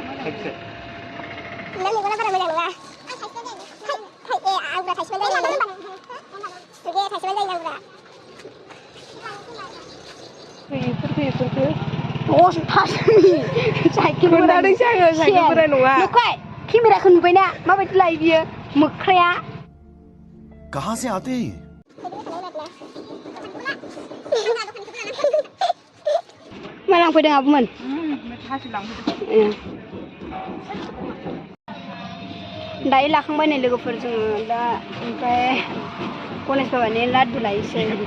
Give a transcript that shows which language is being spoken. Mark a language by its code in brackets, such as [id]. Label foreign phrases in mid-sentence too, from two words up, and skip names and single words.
[brx] मेगना बारा मोजां नङा आंग्रा थाइसेबानो जायो थाइसेबानो जायो आंग्रा साइकेलफोरा नङा नुखाय केमेराखौ नुबायना माबायदि लायो बियो मोख्राया [hi] कहां से आते हैं [brx] मा लांफैदों आब'मोन दायो लाखांबाय नै लोगोफोर जोङो दा ओमफ्राय गणेश बाबानि लाड्डु लायसै